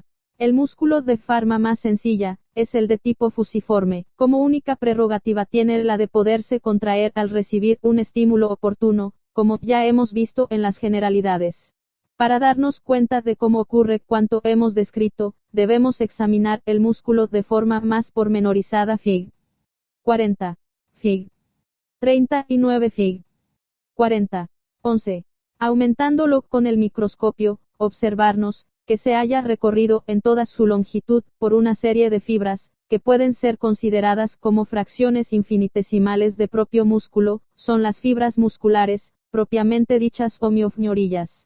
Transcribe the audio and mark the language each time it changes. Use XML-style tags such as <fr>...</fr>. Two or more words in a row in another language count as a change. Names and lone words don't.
<es>El músculo de forma más sencilla, es el de tipo fusiforme. Como única prerrogativa tiene la de poderse contraer al recibir un estímulo oportuno, como ya hemos visto en las generalidades. Para darnos cuenta de cómo ocurre cuanto hemos descrito, debemos examinar el músculo de forma más pormenorizada. Fig. 40. Fig. 39. Fig. 40. 11. Aumentándolo con el microscopio, observarnos, que se haya recorrido en toda su longitud por una serie de fibras, que pueden ser consideradas como fracciones infinitesimales de propio músculo, son las fibras musculares, propiamente dichas o miofibrillas.</es>